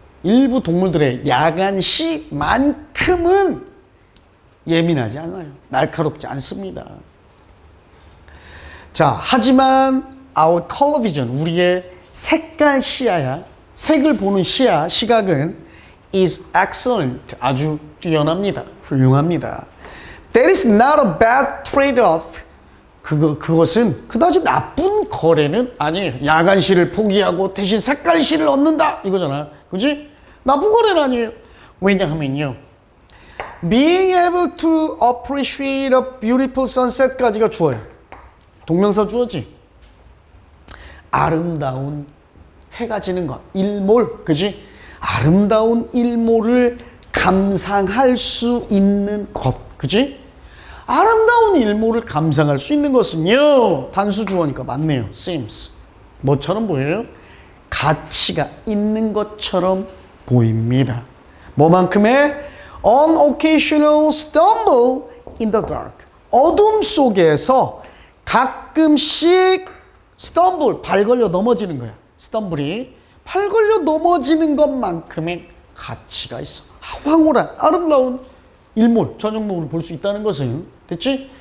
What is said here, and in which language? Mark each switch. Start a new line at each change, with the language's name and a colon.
Korean: 일부 동물들의 야간시만큼은 예민하지 않아요. 날카롭지 않습니다. 자, 하지만
English: our color vision,
Korean: 우리의 색깔 시야야. 색을 보는 시야, 시각은
English: is excellent,
Korean: 아주 뛰어납니다. 훌륭합니다.
English: That is not a bad trade-off.
Korean: 그것은 그다지 나쁜 거래는 아니에요. 야간시를 포기하고 대신 색깔시를 얻는다 이거잖아. 그지? 나쁜 거래는 아니에요. 왜냐하면요,
English: being able to appreciate a beautiful sunset까지가 주어요.
Korean: 동명사 주어지. 아름다운 해가 지는 것, 일몰, 그지? 아름다운 일몰을 감상할 수 있는 것, 그지? 아름다운 일몰을 감상할 수 있는 것은요, 단수 주어니까 맞네요. seems. 뭐처럼 보여요? 가치가 있는 것처럼 보입니다. 뭐만큼의?
English: On occasional stumble in the dark.
Korean: 어둠 속에서 가끔씩 stumble, 발 걸려 넘어지는 거야. stumble이 발 걸려 넘어지는 것만큼의 가치가 있어. 황홀한 아름다운 일몰, 저녁노을을 볼 수 있다는 것은, 됐지?